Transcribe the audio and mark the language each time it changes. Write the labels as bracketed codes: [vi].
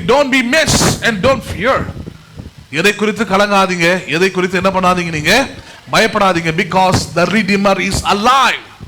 [en] Don't be mess and don't fear. [ta] எதை குறித்து கலங்காதீங்க, எதை குறித்து என்ன பண்ணாதீங்க, நீங்க பயப்படாதீங்க. [en] because the redeemer is alive.